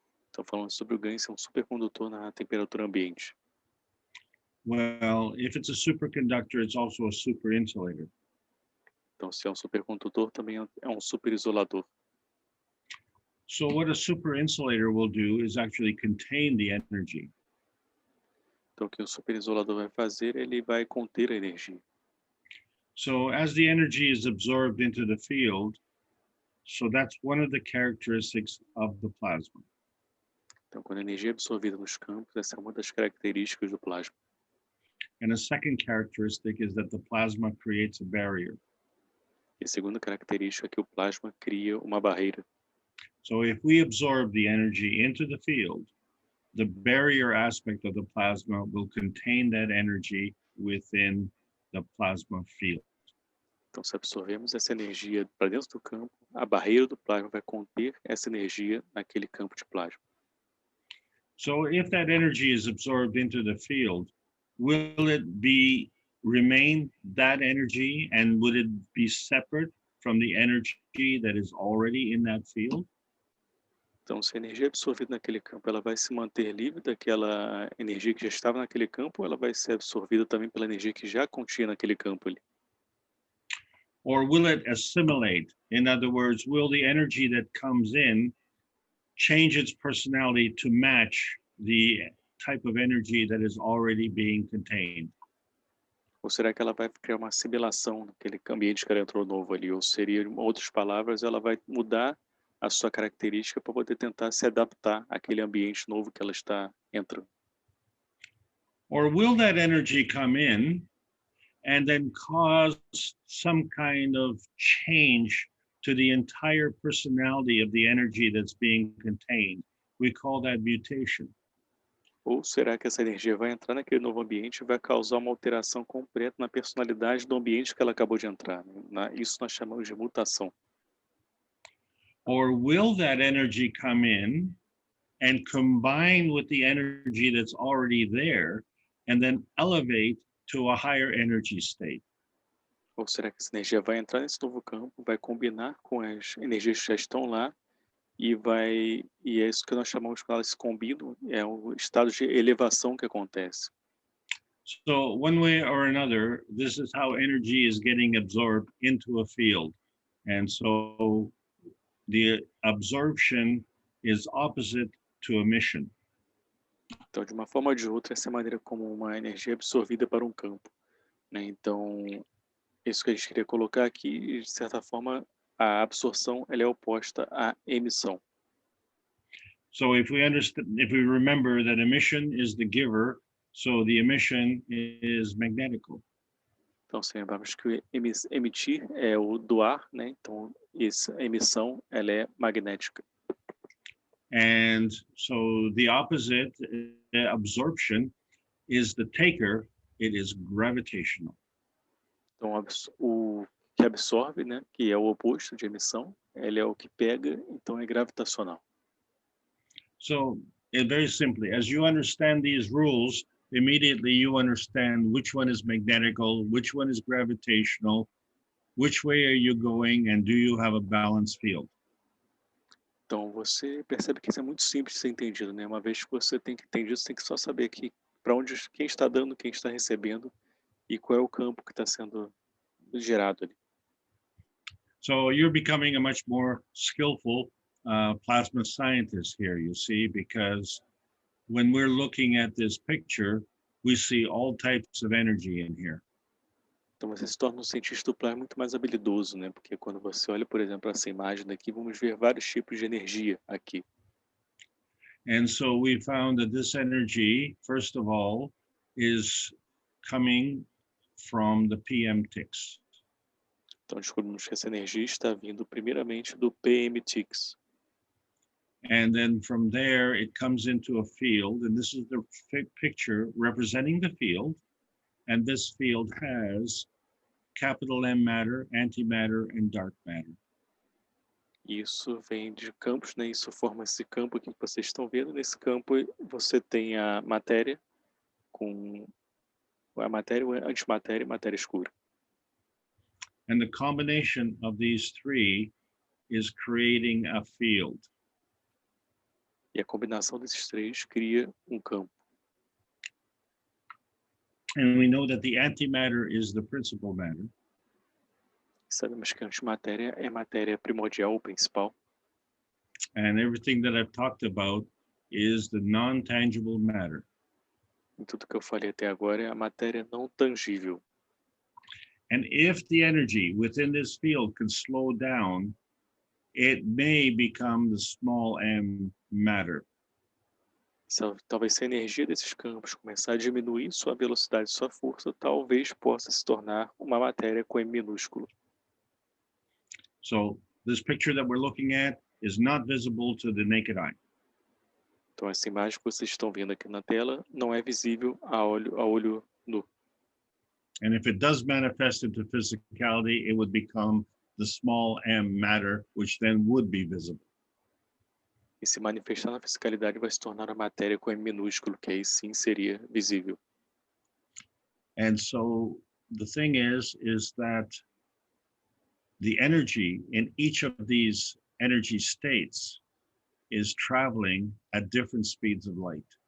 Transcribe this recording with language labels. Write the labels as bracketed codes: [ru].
[pt] Então, falando sobre o GaN ser um supercondutor na temperatura ambiente. [en] Well, if it's a superconductor, it's also a superinsulator. [pt] Então, se é um supercondutor, também é um superisolador. [en] So what a superinsulator will do is actually contain the energy. [pt] Então, o que o superisolador vai fazer, ele vai conter a energia. [en] So as the energy is absorbed into the field, so that's one of the characteristics of the plasma. [pt] Então, quando a energia é absorvida nos campos, essa é uma das características do plasma. [en] And a second characteristic is that the plasma creates a barrier. [pt] E a segunda característica é que o plasma cria uma barreira. [en] So if we absorb the energy into the field, the barrier aspect of the plasma will contain that energy within the plasma field. [pt] Então, se absorvemos essa energia para dentro do campo, a barreira do plasma vai conter essa energia naquele campo de plasma. [en] So if that energy is absorbed into the field, will it remain that energy, and would it be separate from the energy that is already in that field? [pt] Então, se a energia é absorvida naquele campo, ela vai se manter livre daquela energia que já estava naquele campo, ou ela vai ser absorvida também pela energia que já continha naquele campo ali? [en] Or will it assimilate? In other words, will the energy that comes in change its personality to match the type of energy that is already being contained? [pt] Ou será que ela vai criar uma assimilação naquele ambiente que ela entrou novo ali? Ou seria, em outras palavras, ela vai mudar a sua característica para poder tentar se adaptar àquele ambiente novo que ela está entrando? [en] Or will that energy come in and then cause some kind of change to the entire personality of the energy that's being contained? We call that mutation. [pt] Ou será que essa energia vai entrar naquele novo ambiente e vai causar uma alteração completa na personalidade do ambiente que ela acabou de entrar? Isso nós chamamos de mutação. [en] Or will that energy come in and combine with the energy that's already there and then elevate to a higher energy state? [pt] Ou será que essa energia vai entrar nesse novo campo, vai combinar com as energias que já estão lá e é isso que nós chamamos, quando elas se combinam, é o estado de elevação que acontece. [en] So one way or another, this is how energy is getting absorbed into a field. And so the absorption is opposite to emission. [pt] Então, de uma forma ou de outra, essa é a maneira como uma energia é absorvida para um campo, né? Então, isso que a gente queria colocar aqui, de certa forma, a absorção ela é oposta à emissão. [en] So if we remember that emission is the giver, so the emission is magnetical. [pt] Então, se lembrarmos que emitir é o doar, né? Então, essa emissão ela é magnética. [en] And so the opposite, absorption, is the taker. It is gravitational. [pt] Então, o que absorve, né? Que é o oposto de emissão, ele é o que pega, então é gravitacional. [en] So, very simply, as you understand these rules, immediately you understand which one is magnetical, which one is gravitational, which way are you going, and do you have a balanced field? [pt] Então, você percebe que isso é muito simples de ser entendido, né? Uma vez que você tem que entender isso, você tem que só saber que para onde quem está dando, quem está recebendo e qual é o campo que está sendo gerado ali. [en] So you're becoming a much more skillful plasma scientist here, you see, because when we're looking at this picture, we see all types of energy in here. [pt] Então você se torna um cientista do plasma muito mais habilidoso, né? Porque quando você olha, por exemplo, essa imagem daqui, vamos ver vários tipos de energia aqui. [en] And so we found that this energy, first of all, is coming from the PM ticks. [pt] Então descobrimos que essa energia está vindo primeiramente do PM ticks. [en] And then from there, it comes into a field, and this is the picture representing the field. And this field has capital M matter, antimatter, and dark matter. [pt] Isso vem de campos, né? Isso forma esse campo aqui que vocês estão vendo. Nesse campo você tem a matéria com a matéria, a antimatéria e matéria escura. [en] And the combination of these three is creating a field. [pt] E a combinação desses três cria um campo. [en] And we know that the antimatter is the principal matter. [pt] Sabemos que a antimatéria é matéria primordial ou principal. [en] And everything that I've talked about is the non-tangible matter. [pt] E tudo que eu falei até agora é a matéria não tangível. [en] And if the energy within this field can slow down, it may become the small m matter. [pt] Talvez se a energia desses campos começar a diminuir sua velocidade, sua força, talvez possa se tornar uma matéria com M minúsculo. [en] So this picture that we're looking at is not visible to the naked eye. [pt] Então, essa imagem que vocês estão vendo aqui na tela não é visível a olho nu. [en] And if it does manifest into physicality, it would become the small m matter, which then would be visible. [pt] E se manifestar na fisicalidade vai se tornar a matéria com M minúsculo, que aí sim seria visível. [en] And so the thing is that the energy in each of these energy states is traveling at different speeds of light.